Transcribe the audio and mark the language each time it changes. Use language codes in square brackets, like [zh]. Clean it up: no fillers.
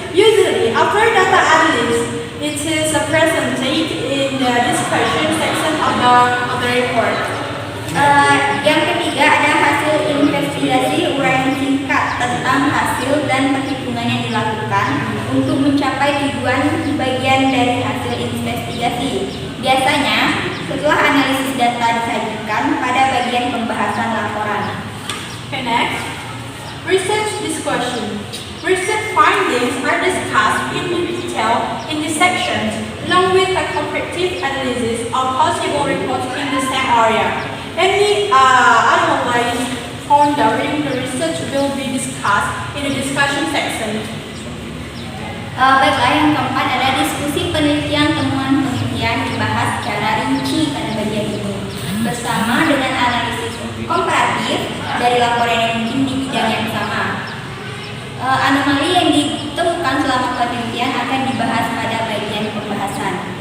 [en] Usually, after data analysis, it is presented in the discussion section of the report. [id] Yang ketiga ada hasil investigasi, uraian singkat tentang hasil dan perhitungan yang dilakukan untuk mencapai tujuan bagian dari hasil investigasi. Biasanya setelah analisis data disajikan pada bagian pembahasan laporan. [en] Okay, next. Research discussion. Research findings are discussed in detail in the sections, along with a comparative analysis of possible reports in the same area. Any anomalies found during the research will be discussed in the discussion section. [id] Baiklah, yang keempat ada diskusi penelitian. Temuan penelitian dibahas secara rinci pada bagian ini bersama dengan analisis komparatif dari laporan yang mungkin di bidang yang sama. Anomali yang ditemukan selama penelitian akan dibahas pada bagian pembahasan.